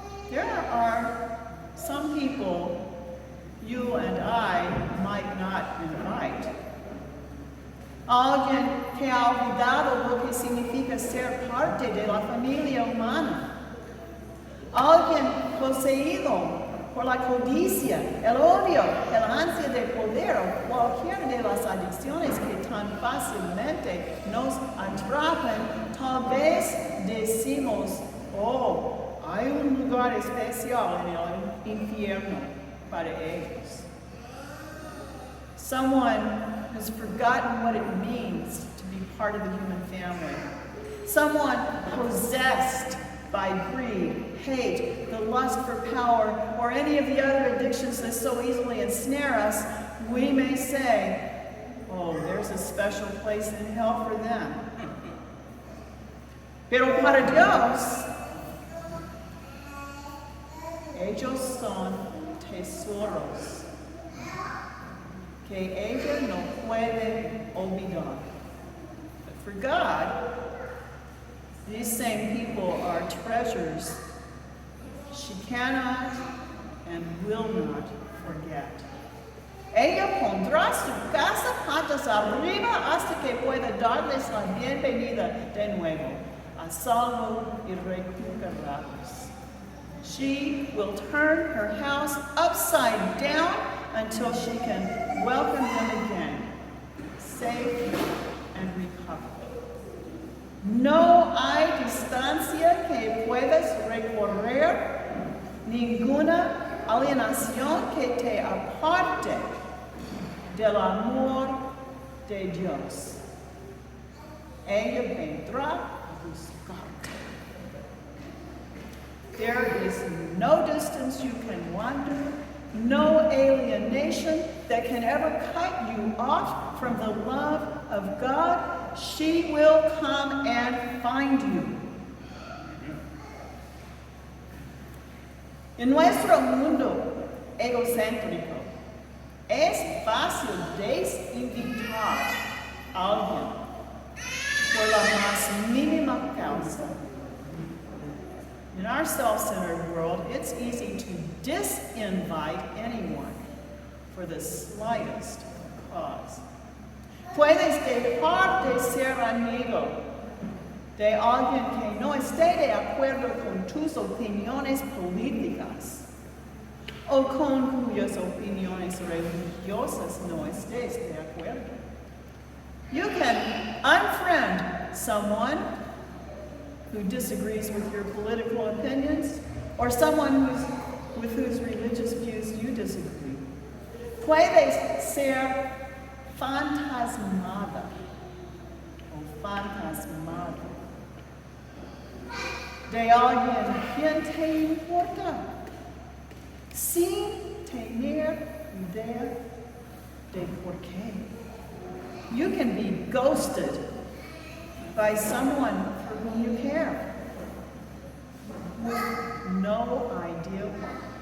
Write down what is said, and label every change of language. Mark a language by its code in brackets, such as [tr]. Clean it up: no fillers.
[en] There are some people you and I might not invite. [es] Alguien que ha olvidado lo que significa ser parte de la familia humana. Alguien poseído por la codicia, el odio, el ansia de poder o cualquiera de las adicciones que tan fácilmente nos atrapan. Tal vez decimos, oh, hay un lugar especial en el infierno para ellos. [en] Someone has forgotten what it means to be part of the human family. Someone possessed by greed, hate, the lust for power, or any of the other addictions that so easily ensnare us, we may say, oh, there's a special place in hell for them. [es] Pero para Dios, ellos son tesoros que ella no puede olvidar. [en] But for God, these same people are treasures she cannot and will not forget. [es] Ella pondrá su casa patas arriba hasta que pueda darles la bienvenida de nuevo, a salvo y recuperados. [en] She will turn her house upside down until she can welcome them again, safe and recovered. [es] No hay distancia que puedas recorrer, ninguna alienación que te aparte del amor de Dios. Ella vendrá a buscarte. [en] There is no distance you can wander, no alienation that can ever cut you off from the love of God. She will come and find you. [es] En nuestro mundo egocéntrico, es fácil desinvitar a alguien por la más mínima causa. [en] In our self-centered world, it's easy to disinvite anyone for the slightest cause. [es] Puedes dejar de ser amigo de alguien que no esté de acuerdo con tus opiniones políticas o con cuyas opiniones religiosas no estés de acuerdo. [en] You can unfriend someone who disagrees with your political opinions, or someone with whose religious views you disagree. [es] Puede ser fantasmada o fantasmado de alguien quien te importa, sin tener idea de por qué. [en] You can be ghosted by someone for whom you care, with no idea why.